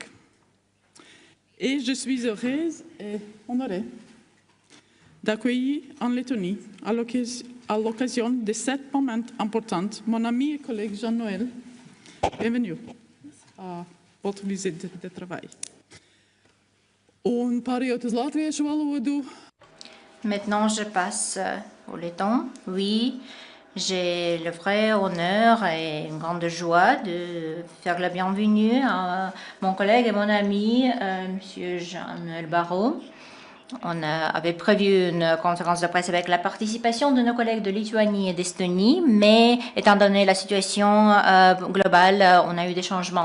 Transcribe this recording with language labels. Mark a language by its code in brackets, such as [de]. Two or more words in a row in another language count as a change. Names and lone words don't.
[fr] Et je suis heureuse et honorée d'accueillir en Lettonie, à l'occasion de cet moment important, mon ami et collègue Jean-Noël. Bienvenue à votre visite de travail. [lv] Un pārējot uz latviešu valodu. [fr] Maintenant, je passe au letton. Oui, j'ai le vrai honneur et une grande joie de faire la bienvenue à mon collègue et mon ami, Monsieur Jean-Noël Barrot. On avait prévu une conférence de presse avec la participation de nos collègues de Lituanie et d'Estonie, mais étant donné la situation globale, on a eu des changements.